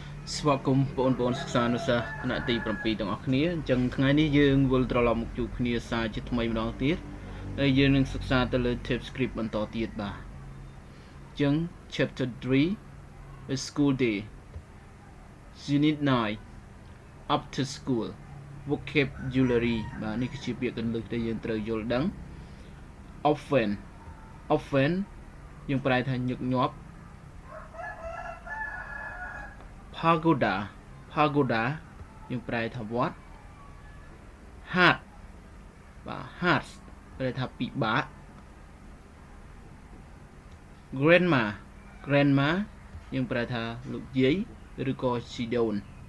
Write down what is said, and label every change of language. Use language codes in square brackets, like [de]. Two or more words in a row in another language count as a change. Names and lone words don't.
[km] ស្វាគមន៍បងប្អូនសិក្សានុសិស្សថ្នាក់ទី7ទាំងអស់គ្នាអញ្ចឹងថ្ងៃនេះយើងវិលត្រឡប់មកជួបគ្នាសារជាថ្មីម្ដងទៀតហើយយើងនឹងសិក្សាទៅលើ Tevy script បន្តទៀតបាទអញ្ចឹង [en] chapter 3 school day unit 9 up to school vocabulary [km] បាទនេះគឺជាពាក្យកន្លឹះដែលយើងត្រូវយល់ដឹង often យើងប្រែថាញឹកញាប់Pagoda យើងប្រែថាវត្ត hard បាទ hard ប្រែថាពិបាក grandma យើងប្រែថាលោកយាយឬក៏ជីដូន